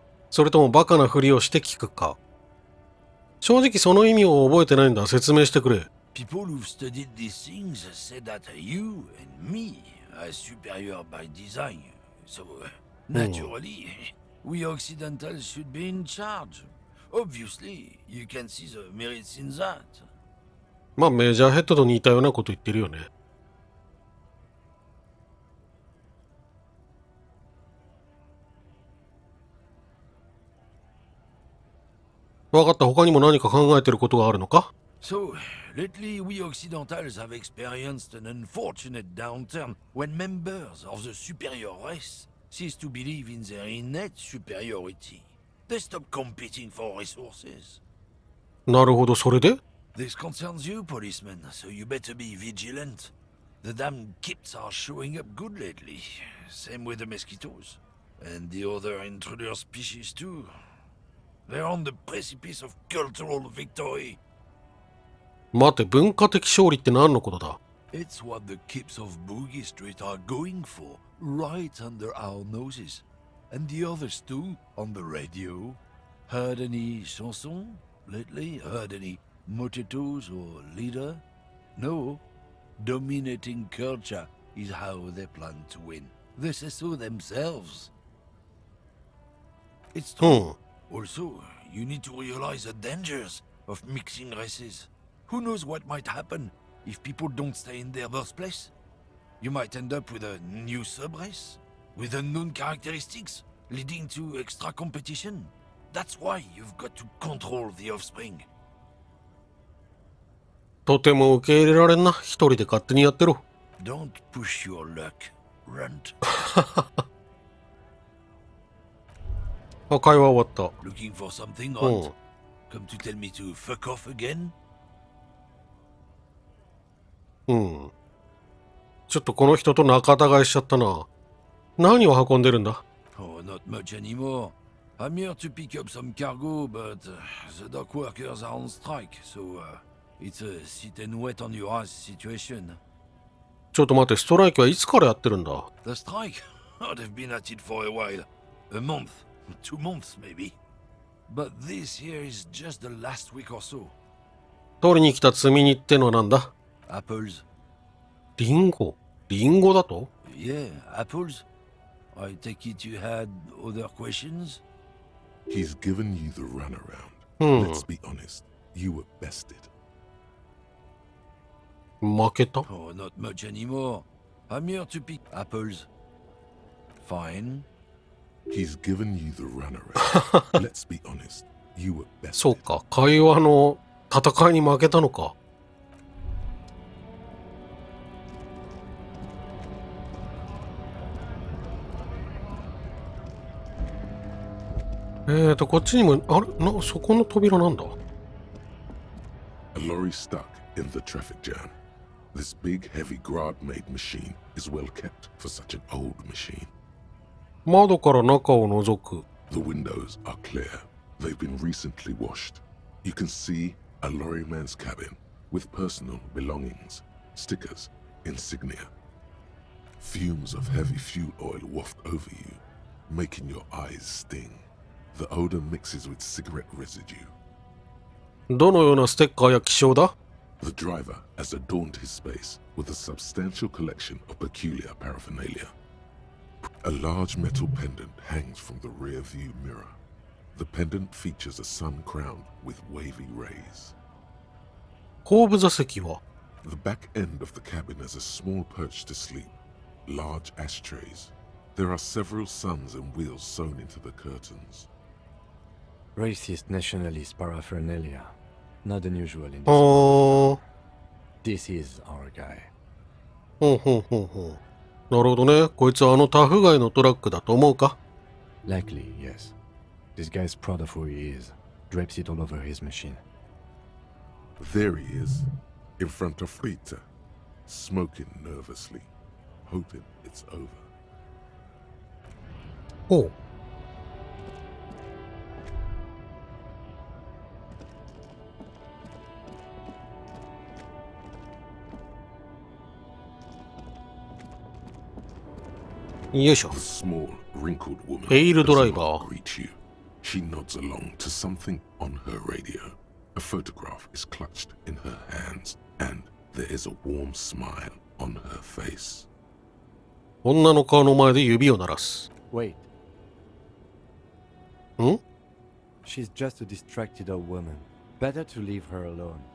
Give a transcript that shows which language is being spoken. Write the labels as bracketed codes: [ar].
[ja] それともバカなふりをして聞くか？正直その意味を覚えてないんだ。説明してくれ。 [en] People who've studied these things say that you and me are superior by design. So, naturally, we Occidentals should be in charge. Obviously, you can see the merits in that. [ja] まあメジャーヘッドと似たようなこと言ってるよね。わかった。他にも何か考えてることがあるのか？ [en] So, lately we Occidentals have experienced an unfortunate downturn when members of the superior race cease to believe in their innate superiority. They stop competing for resources. [ja] なるほど、それで？ [en] This concerns you, policeman, so you better be vigilant. The damn kips are showing up good lately. Same with the mosquitoes. And the other intruder species too. They're on the precipice of cultural victory. [ja] 待て、文化的勝利って何のことだ？ [en] It's what the kips of Boogie Street are going for, right under our noses. And the others too, on the radio. Heard any chansons lately? Heard any motetos or leader? No. Dominating culture is how they plan to win. They say so themselves. It's true. Also, you need to realize the dangers of mixing races. Who knows what might happen if people don't stay in their birthplace? You might end up with a new sub-race, with unknown characteristics, leading to extra competition. That's why you've got to control the offspring. [ja] とても受け入れられんな。一人で勝手にやってろ。 [en] Don't push your luck, runt. [ja] あ、会話終わった。 [en] Looking for something, [ja] うん。 [en] runt? Come to tell me to fuck off again? [ja] うん。ちょっとこの人と仲違いしちゃったな。何を運んでるんだ？ [en] Oh, not much anymore. I'm here to pick up some cargo, but the dock workers are on strike, so it's a sit and wait on your ass situation. [ja] ちょっと待って、ストライキはいつからやってるんだ？ [en] The strike? Oh, they've been at it for a while. A month, 2 months maybe. But this here is just the last week or so. [ja] 取りに来た積み荷ってのはなんだ？ [en] Apples? [ja] リンゴ？リンゴだと？ [en] Yeah, apples. I take it you had other questions? He's given you the runaround. Let's be honest, you were bested. [ja] 負けた？ [en] Oh, not much anymore. I'm here to pick apples. Fine. He's given you the runaround. Let's be honest, you were bested. [ja] そうか、会話の戦いに負けたのか。こっちにも、あれそこの扉なんだ？ [en] A lorry stuck in the traffic jam. This big, heavy Grad-made machine is well kept for such an old machine. [ja] 窓から中を覗く。 [en] The windows are clear. They've been recently washed. You can see a lorryman's cabin with personal belongings, stickers, insignia. Fumes of heavy fuel oil waft over you, making your eyes sting. The odor mixes with cigarette residue. [ja] どのようなステッカーや記章だ？ [en] The driver has adorned his space with a substantial collection of peculiar paraphernalia. A large metal pendant hangs from the rear view mirror. The pendant features a sun crowned with wavy rays. [ja] 後部座席は？ [en] The back end of the cabin has a small perch to sleep, large ashtrays. There are several suns and wheels sewn into the curtains. Racist nationalist paraphernalia. Not unusual in this あー。 world. This is our guy. [ja] ほうほうほうほう。なるほどね。こいつはあのタフガイのトラックだと思うか？ [en] Likely, yes. This guy's proud of who he is. Drapes it all over his machine. There he is, in front of Rita, smoking nervously, hoping it's over. ほう。 [ja] よいしょ。 [en] The small, wrinkled woman Pale does not greet you. She nods along to something on her radio. A photograph is clutched in her hands, and there is a warm smile on her face. [ja] 女の顔の前で指を鳴らす。 [en] Wait, ん？ she's just a distracted old woman. Better to leave her alone.